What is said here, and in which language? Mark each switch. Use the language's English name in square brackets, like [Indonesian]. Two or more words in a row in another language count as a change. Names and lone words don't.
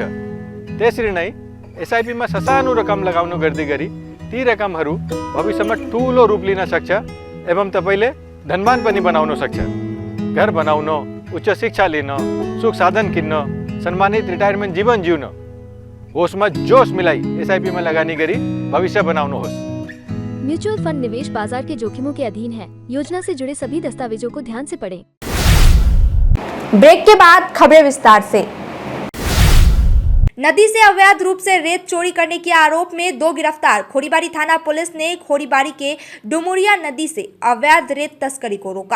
[Nepali] त्यसरी नै एसआइपीमा ससानो रकम लगाउनु गर्दै गरी ती रकमहरू भविष्यमा ठूलो रूप लिन सक्छ एवं तपाईले धनवान पनि बनाउन सक्छ। घर बनाउन, उच्च शिक्षा लिन, सुख साधन किन्न, सम्मानित रिटायरमेन्ट जीवन जिउन, होसमा जोश मिलाई एसआइपीमा लगानी गरी भविष्य बनाउनुहोस्। [Hindi] म्यूचुअल फंड निवेश बाजार के जोखिमों के अधीन है। योजना से जुड़े सभी दस्तावेजों को ध्यान से पढ़ें। ब्रेक के बाद खबरें विस्तार से। नदी से अवैध रूप से रेत चोरी करने के आरोप में 2 गिरफ्तार। खोरीबारी थाना पुलिस ने खोरीबारी के डुमुरिया नदी से अवैध रेत तस्करी को रोका।